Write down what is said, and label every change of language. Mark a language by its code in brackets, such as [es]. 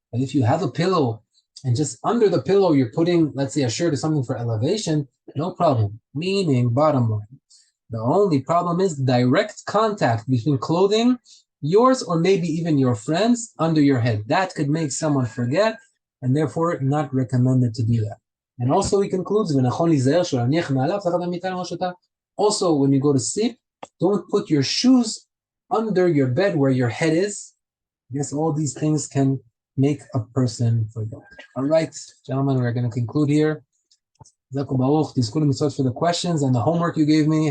[en] But if you have a pillow and just under the pillow you're putting, let's say, a shirt or something for elevation, no problem. Meaning, bottom line, the only problem is direct contact between clothing, yours or maybe even your friends, under your head. That could make someone forget, and therefore not recommended to do that. And also he concludes, [he] ונכון להיזהר שלא להניח מעליו תחת המיטה לראשתה. [en] Also, when you go to sleep, don't put your shoes under your bed where your head is. Yes, all these things can make a person forget. All right, gentlemen, we're going to conclude here. Zaku Baruch, Tizkul Mitzvot for the questions and the homework you gave me.